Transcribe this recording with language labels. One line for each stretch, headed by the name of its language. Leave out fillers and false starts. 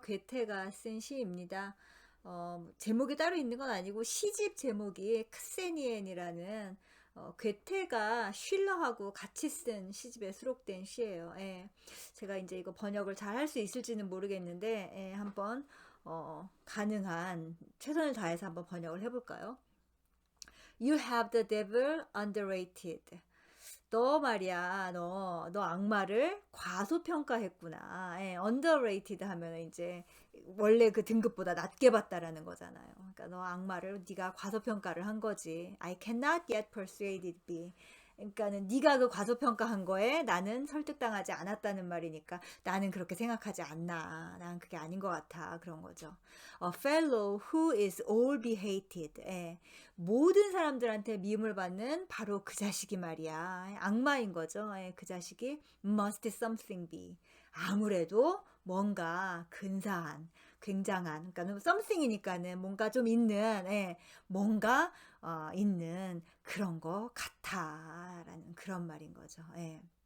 Korean: 괴테가 쓴 시입니다. 제목이 따로 있는 건 아니고 시집 제목이 크세니엔이라는 괴테가 쉴러하고 같이 쓴 시집에 수록된 시예요. 예. 제가 이제 이거 번역을 잘 할 수 있을지는 모르겠는데 한번 가능한 최선을 다해서 한번 번역을 해볼까요?
English: You have the devil underrated.
Korean: 너 말이야, 너 악마를 과소평가했구나. 예, underrated 하면 이제 원래 그 등급보다 낮게 봤다라는 거잖아요. 그러니까 너 악마를 네가 과소평가를 한 거지.
English: I cannot get persuaded be.
Korean: 그러니까는 네가 그 과소평가한 거에 나는 설득당하지 않았다는 말이니까 나는 그렇게 생각하지 않나. 난 그게 아닌 것 같아. 그런 거죠.
English: A fellow who is all be hated.
Korean: 예. 모든 사람들한테 미움을 받는 바로 그 자식이 말이야. 악마인 거죠. 예, 그 자식이
English: must something be.
Korean: 아무래도 뭔가 근사한, 굉장한, 그러니까 something이니까는 뭔가 좀 있는, 뭔가 있는 그런 거 같아라는 그런 말인 거죠. 예.